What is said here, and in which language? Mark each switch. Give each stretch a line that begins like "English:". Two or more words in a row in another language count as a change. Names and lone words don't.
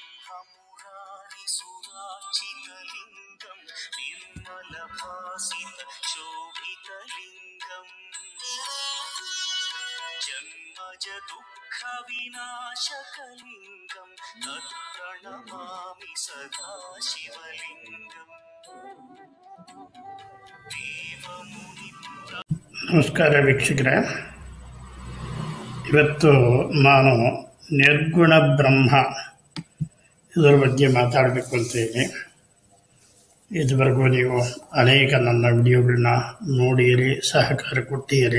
Sanskrit: सुराचितलिङ्गं निर्मलभासित शोभितलिङ्गम् जन्मज दुःखविनाशकलिङ्गं तत्प्रणमामि सदा शिवलिङ्गम्
Kannada: ನಮಸ್ಕಾರ ವೀಕ್ಷಕರೇ, ಇವತ್ತು ನಾನು ನಿರ್ಗುಣ ಬ್ರಹ್ಮ ಇದರ ಬಗ್ಗೆ ಮಾತಾಡಬೇಕು ಅಂತೀನಿ. ಇದುವರೆಗೂ ನೀವು ಅನೇಕ ನನ್ನ ವಿಡಿಯೋಗಳನ್ನ ನೋಡಿರಿ, ಸಹಕಾರ ಕೊಟ್ಟಿರಿ.